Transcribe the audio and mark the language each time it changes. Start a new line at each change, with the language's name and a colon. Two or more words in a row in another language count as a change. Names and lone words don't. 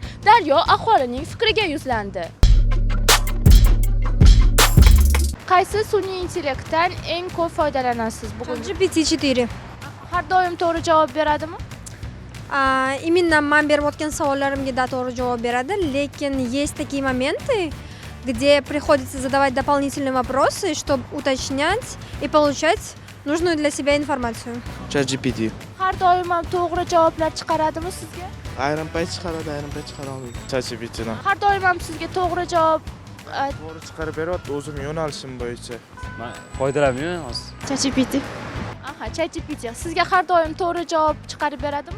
Uzbek: Daryo aholining fikriga yuzlandi. Qaysi sun'iy intellektdan eng ko'p foydalanasiz bugun? GPT-4. Har doim to'g'ri javob beradimi?
Russian: Именно
Uzbek: men berayotgan savollarimga to'g'ri javob beradi, lekin
Russian: есть такие моменты, где приходится задавать дополнительные вопросы, чтобы уточнять и получать нужную для себя информацию.
Uzbek: ChatGPT. Har doim ham to'g'ri javoblar chiqaradimi sizga? Ayrim payt chiqaradi, ayrim payt chiqara olmaydi. ChatGPTdan. Har doim ham sizga to'g'ri javob To'g'ri chiqarib beryapti, o'zim yo'nalishim bo'yicha. Men foydalanmayman hozir. ChatGPT. ChatGPT sizga har doim to'g'ri javob chiqarib beradimi?